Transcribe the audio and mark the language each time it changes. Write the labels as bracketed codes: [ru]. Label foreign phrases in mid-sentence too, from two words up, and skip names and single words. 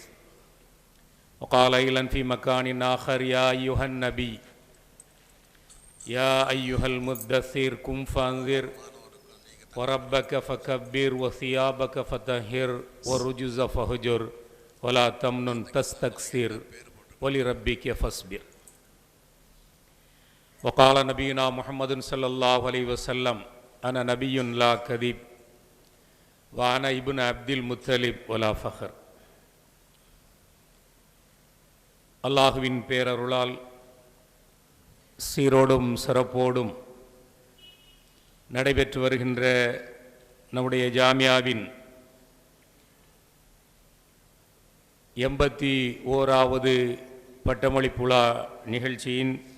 [ar] وقال أيضا في مكان آخر: يا أيها النبي يا أيها المدثر قم فأنذر وربك فكبر وثيابك فطهر والرجز فهجر ولا تمنن تستكثر ولربك فاصبر. وقال نبينا محمد صلى الله عليه وسلم: أنا نبي لا كذب وأنا ابن عبد المطلب ولا فخر. [ta] அல்லாஹுவின் பேரருளால் சீரோடும் சிறப்போடும் நடைபெற்று வருகின்ற நம்முடைய ஜாமியாவின் 81வது பட்டமளிப்புழா நிகழ்ச்சியின்